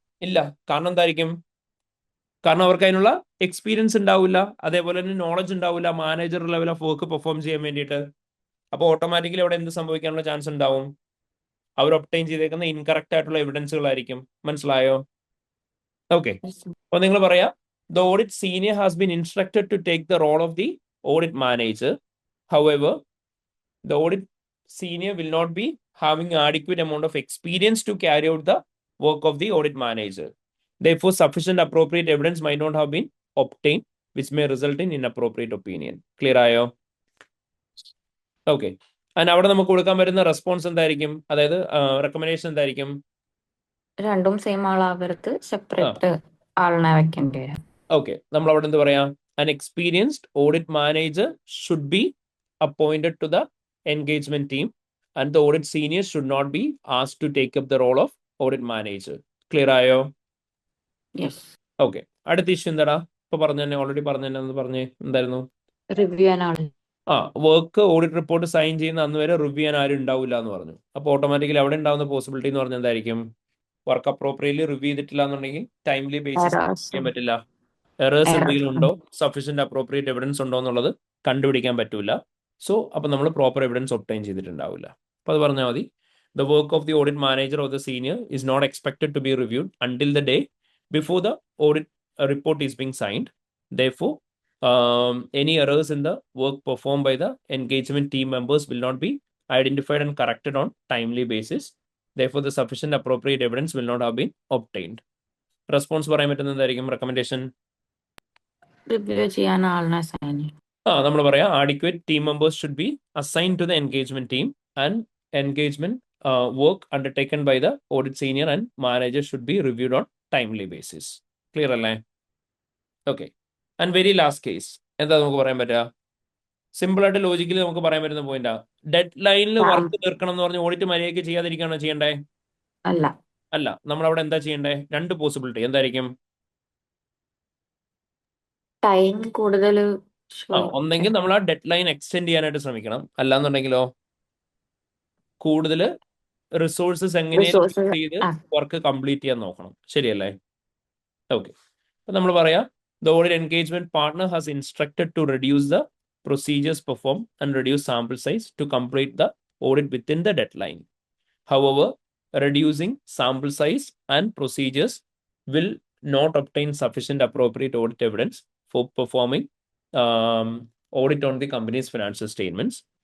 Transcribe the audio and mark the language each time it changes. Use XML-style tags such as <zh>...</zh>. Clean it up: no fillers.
<ml>ഇല്ല. കാരണം എന്തായിരിക്കും? കാരണം അവർക്ക് അതിനുള്ള എക്സ്പീരിയൻസ് ഉണ്ടാവില്ല, അതേപോലെ തന്നെ നോളജ് ഉണ്ടാവില്ല manager level of work perform ചെയ്യാൻ വേണ്ടിയിട്ട്. അപ്പോൾ ഓട്ടോമാറ്റിക്കലി അവിടെ എന്ത് സംഭവിക്കാനുള്ള ചാൻസ് ഉണ്ടാവും? അവർ ഒബ്റ്റൈൻ ചെയ്തേക്കുന്ന ഇൻകറക്റ്റ് ആയിട്ടുള്ള എവിഡൻസുകളായിരിക്കും. മനസ്സിലായോ?</ml> <en>okay,</en> <ml>അപ്പോൾ നിങ്ങൾ പറയാ</ml> <en>the audit senior has been instructed to take the role of the audit manager. However, the audit senior will not be having adequate amount of experience to carry out the work of the audit manager. Therefore, sufficient appropriate evidence might not have been obtained, which may result in inappropriate opinion.</en> <ml>Clear ആയോ? Okay, and അവിടെ നമുക്ക് കൊടുക്കാൻ വരുന്ന response എന്തായിരിക്കും? അതായത് recommendation എന്തായിരിക്കും? രണ്ടും same ആളാവർക്ക് separate ആളിനെ വെക്കേണ്ടി വരും. ഓക്കെ, നമ്മൾ അവിടെ എന്ത് പറയാം?</ml> <en>An experienced audit manager should be appointed to the engagement team, and the audit senior should not be asked to take up the role of audit manager.</en> <ml>Clear ആയോ?</ml> <en>Yes.</en> <ml>Okay, അടുത്ത issue എന്താടാ? ഇപ്പൊ പറഞ്ഞു തന്നെ, already പറഞ്ഞു തന്നെ ഒന്ന് പറഞ്ഞേ, എന്തായിരുന്നു? റിവ്യൂ ചെയ്യാൻ ആൾ. വർക്ക് ഓഡിറ്റ് റിപ്പോർട്ട് സൈൻ ചെയ്യുന്ന അന്ന് വരെ റിവ്യൂ ചെയ്യാൻ ആരും ഉണ്ടാവില്ല എന്ന് പറഞ്ഞു. അപ്പോൾ ഓട്ടോമാറ്റിക്കലി അവിടെ ഉണ്ടാവുന്ന പോസിബിലിറ്റി എന്ന് പറഞ്ഞാൽ എന്തായിരിക്കും? വർക്ക് അപ്രോപ്രിയറ്റ്ലി റിവ്യൂ ചെയ്തിട്ടില്ല എന്നുണ്ടെങ്കിൽ ടൈംലി ബേസിസ് ചെയ്യാൻ പറ്റില്ല. എറേഴ്സ് എന്തെങ്കിലും ഉണ്ടോ, സഫീഷ്യന്റ് അപ്രോപ്രിയേറ്റ് എവിഡൻസ് ഉണ്ടോ എന്നുള്ളത് കണ്ടുപിടിക്കാൻ പറ്റൂല. സോ അപ്പോൾ നമ്മൾ പ്രോപ്പർ എവിഡൻസ് ഒബ്റ്റൈൻ ചെയ്തിട്ടുണ്ടാവില്ല. അപ്പോൾ അത് പറഞ്ഞാൽ മതി.</ml> <en>The work of the audit manager or the senior is not expected to be reviewed until the day before the audit report is being signed. Therefore, any errors in the work performed by the engagement team members will not be identified and corrected on timely basis. Therefore, the sufficient appropriate evidence will not have been obtained.</en> <ml>Response പറയാൻ പറ്റുന്ന എന്തായിരിക്കും recommendation? Review ചെയ്യാൻ ആളിനെ assign ചെയ്യും. നമ്മൾ പറയാം</ml> <en>adequate team members should be assigned to the engagement team, and engagement work undertaken by the audit senior and manager should be reviewed on timely basis.</en> <ml>Clear അല്ലേ? Okay, and very last case എന്താ നമുക്ക് പറയാൻ പറ്റുക? Simple ആയിട്ട് logically നമുക്ക് പറയാൻ പറ്റുന്ന പോയിന്റാ. Dead ലൈനിൽ വർക്ക് തീർക്കണം എന്ന് പറഞ്ഞ് ഓഡിറ്റ് മര്യാദയ്ക്ക് ചെയ്യാതിരിക്കുകയാണോ ചെയ്യണ്ടേ? അല്ല. അല്ല, നമ്മൾ അവിടെ എന്താ ചെയ്യണ്ടേ? രണ്ട് പോസിബിലിറ്റി എന്തായിരിക്കും? ടൈം കൂടുതൽ ഒന്നെങ്കിൽ നമ്മൾ ആ ഡെഡ് ലൈൻ എക്സ്റ്റെൻഡ് ചെയ്യാനായിട്ട് ശ്രമിക്കണം, അല്ലാന്നുണ്ടെങ്കിലോ കൂടുതൽ റിസോഴ്സസ് എങ്ങനെ ചെയ്ത് വർക്ക് കംപ്ലീറ്റ് ചെയ്യാൻ നോക്കണം. ശരിയല്ലേ? ഓക്കെ, അപ്പൊ നമ്മൾ പറയാം</ml> <en>the audit engagement partner has instructed to reduce the procedures performed and reduce sample size to complete the audit within the deadline. However, reducing sample size and procedures will not obtain sufficient appropriate audit evidence for performing audit on the company's financial statements.</en>